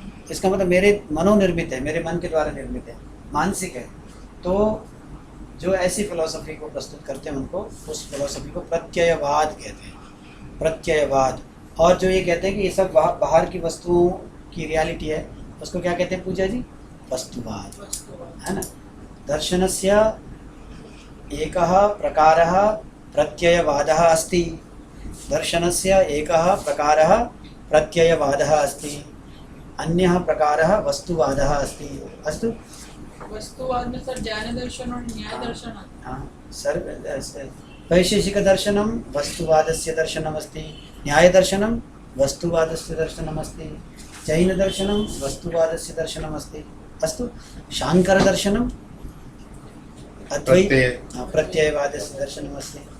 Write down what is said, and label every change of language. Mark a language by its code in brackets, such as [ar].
[hi] इसका मतलब मेरे मनोनिर्मित है, मेरे मन के द्वारा निर्मित है, मानसिक है। तो जो ऐसी फिलॉसफी को प्रस्तुत करते हैं उनको, उस फिलॉसफी को प्रत्ययवाद कहते हैं। प्रत्ययवाद। और जो ये कहते हैं कि ये सब बाहर की वस्तुओं की रियलिटी है, उसको क्या कहते हैं पूजा जी? वस्तुवाद, है ना। [sa] दर्शनस्य एकः प्रकारः प्रत्ययवादः अस्ति। दर्शनस्य एकः प्रकारः प्रत्ययवादः अस्ति, अन्यः प्रकारः वस्तुवादः अस्ति। अस्तु, [hi] वस्तुवाद में सर ज्ञान दर्शन और न्याय दर्शन आता है। [sa] हाँ सर, वैशेषिक दर्शनम वस्तुवादस्य दर्शनमस्ति, न्याय दर्शनम वस्तुवादस्य दर्शनमस्ति, जैन दर्शनम वस्तुवादस्य दर्शनमस्ति। अस्तु, शांकर दर्शनम अद्वैत प्रत्ययवादस्य दर्शनमस्ति।